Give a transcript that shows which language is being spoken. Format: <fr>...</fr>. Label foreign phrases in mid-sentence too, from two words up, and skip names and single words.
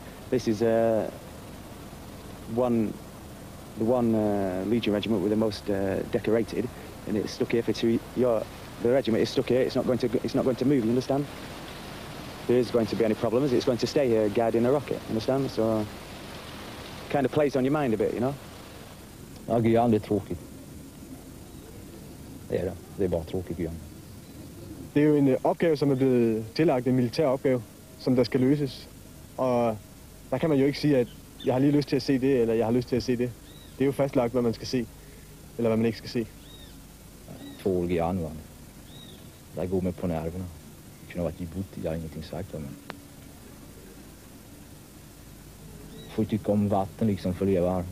<en>This is the one Legion regiment with the most decorated, and it's stuck here for 2 years. The regiment is stuck here. It's not going to move. You understand? If there is going to be any problems, it's going to stay here guarding a rocket. Understand? So, kind of plays on your mind a bit, you know.</en> <sv>Ja, Guyana är tråkigt. Det är det. Det är bara tråkigt, Guyana.</sv> <da>Det er jo en opgave, som er blevet tillagt, en militær opgave, som der skal løses. Og der kan man jo ikke sige, at jeg har lige lyst til at se det, eller jeg har lyst til at se det. Det er jo fastlagt, hvad man skal se, eller hvad man ikke skal se.</da> <sv>2 år Guyana, va? Det går mig på nerverna. Det kunde ha varit Djibouti, jag har ingenting sagt om det. Får tycka om vatten liksom för att leva här.</sv>